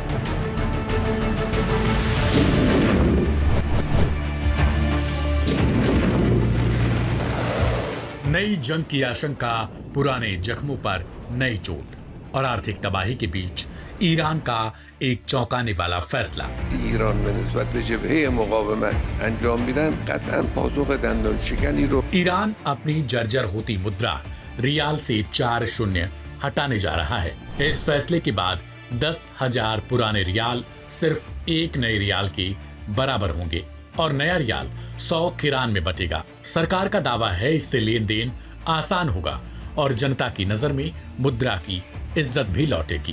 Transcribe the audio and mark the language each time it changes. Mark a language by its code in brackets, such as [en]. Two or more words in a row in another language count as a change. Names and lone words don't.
[hi] नई जंग की आशंका, पुराने जख्मों पर नई चोट और आर्थिक तबाही के बीच ईरान का एक चौंकाने वाला फैसला। [fa] ایران به نسبت به جبهه مقاومت انجام میدن قطعا پاسخ دندانشکنی رو [hi] ईरान अपनी जर्जर होती मुद्रा रियाल से 4 हटाने जा रहा है। इस फैसले के बाद 10,000 पुराने रियाल सिर्फ एक नए रियाल के बराबर होंगे और नया रियाल 100 किरान में बटेगा। सरकार का दावा है इससे लेन देन आसान होगा और जनता की नजर में मुद्रा की इज्जत भी लौटेगी।